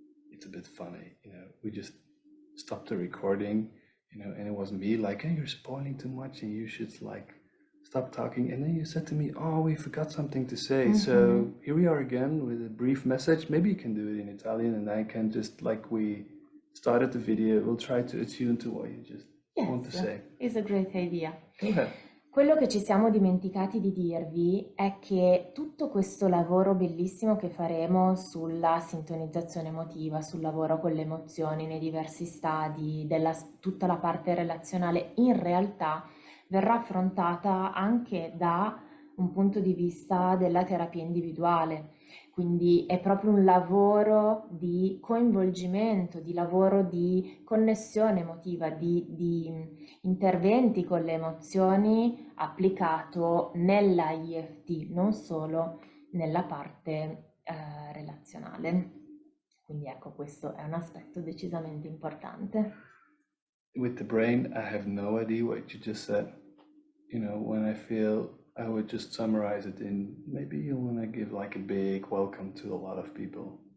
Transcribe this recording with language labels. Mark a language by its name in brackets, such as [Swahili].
[English] It's a bit funny, we just stopped the recording, and it was me like, hey, you're spoiling too much and you should like stop talking. And then you said to me, we forgot something to say. So here we are again with a brief message. Maybe you can do it in Italian, and I can just, like we started the video, we'll try to attune to what you just want to say. It's a great idea. Go ahead. [Italian] Quello che ci siamo dimenticati di dirvi è che tutto questo lavoro bellissimo che faremo sulla sintonizzazione emotiva, sul lavoro con le emozioni nei diversi stadi, tutta la parte relazionale, in realtà verrà affrontata anche da un punto di vista della terapia individuale. Quindi è proprio un lavoro di coinvolgimento, di lavoro di connessione emotiva, di interventi con le emozioni applicato nella EFT, non solo nella parte relazionale. Quindi ecco, questo è un aspetto decisamente importante. [English] With the brain, I have no idea what you just said. You know, when I feel, I would just summarize it in, maybe you want to give like a big welcome to a lot of people.